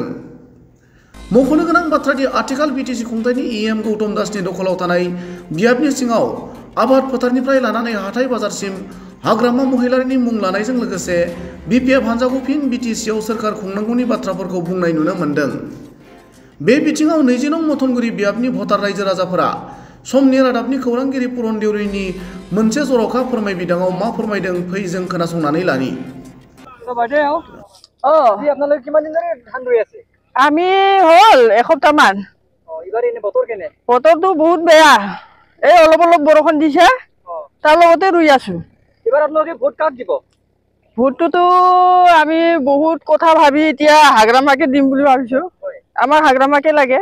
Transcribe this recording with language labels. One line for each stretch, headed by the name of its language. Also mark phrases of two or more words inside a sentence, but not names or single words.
Bodo: मख'नो गोनां बाथ्रादि आथिखाल BTC खुंथायनि EM गौतम दासनि दखलाव थानाय बियाबनि सिङाव आबाद फोथारनिफ्राय लानानै हाथाय बाजारसिम हाग्रामा महिलारिनि मुं लानायजों लोगोसे BPF हान्जाखौ फिन BTCआव सोरखार खुंनांगौनि बाथ्राफोरखौ बुंनाय नुनो मोन्दों। बे बिथिङाव 20 नं मथनगुरि बियाबनि भटार रायजो राजाफोरा समनि रादाबनि खौरांगिरि पुरन देउरिनि मोनसे जर'खा फोरमायबिदाङाव मा फोरमायदों फै जों खोनासंनानै लानि।
Assamese: আপোনালোকে কিমান দিন ধৰি ধান ৰুই আছে আমি হল এসপ্তাহ মান এইবাৰ এনে বতৰ কেনে বতৰটো বহুত বেয়া এই অলপ অলপ বৰষুণ দিছে তাৰ লগতে ৰুই আছো এইবাৰ আপোনালোকে ভোট কাক দিব ভোটটোতো আমি বহুত কথা ভাবি এতিয়া হাগ্ৰামাকে দিম বুলি ভাবিছো আমাৰ হাগ্ৰামাকে লাগে